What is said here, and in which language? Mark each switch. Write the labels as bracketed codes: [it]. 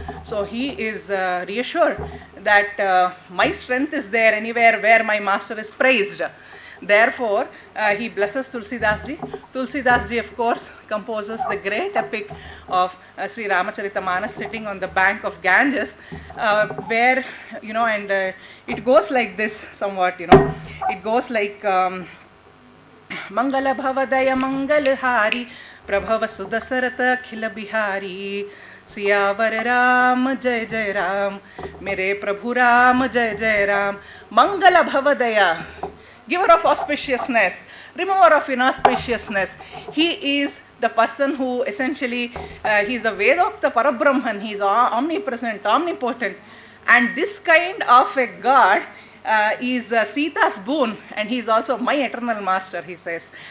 [en] So he is reassured that my strength is there anywhere where my master is praised. Therefore, he blesses Tulsidas ji. Tulsidas ji, of course, composes the great epic of Sri Ramacharita sitting on the bank of Ganges, where, you know, and it goes like this somewhat, you know. It goes like, [hi] मंगल भवदय मंगल हारी प्रभव सुदशरथ अखिल बिहारी सियावर राम जय जय राम मेरे प्रभु राम जय जय राम. मंगल भवदय, [en] giver of auspiciousness, remover of inauspiciousness. He is the person who essentially, he is the Vedokta Parabrahman, he is omnipresent, omnipotent, and this kind of a God is Sita's boon, and he is also my eternal master, he says.